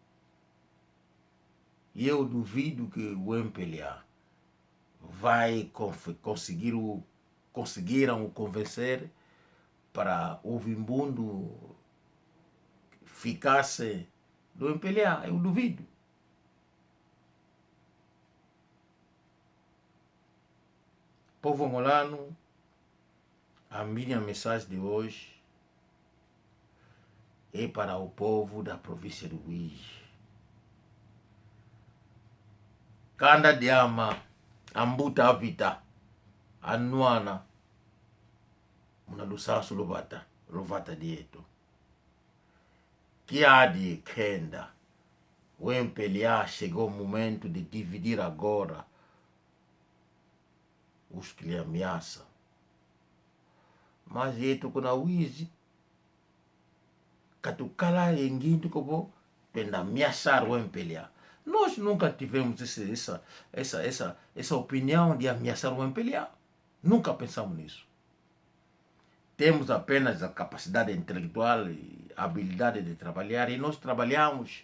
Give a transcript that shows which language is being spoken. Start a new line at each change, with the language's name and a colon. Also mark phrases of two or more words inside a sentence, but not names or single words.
Portuguese: E eu duvido que o MPLA vai conseguiram o convencer para o Vimbundo ficasse do MPLA. Eu duvido. Povo angolano, a minha mensagem de hoje é para o povo da província do Uíge.
Kongo: Kanda diama, ambuta avita, anuana, una lusansu lovata dieto. Kiadi kenda,
Portuguese: o MPLA chegou o momento de dividir agora os que lhe ameaçam.
Kongo: Mas eto kuna Uíge, katukala enguinto como penda
Portuguese: ameaçar o MPLA. Nós nunca tivemos essa opinião de ameaçar o MPLA. Nunca pensamos nisso. Temos apenas a capacidade intelectual e a habilidade de trabalhar. E nós trabalhamos.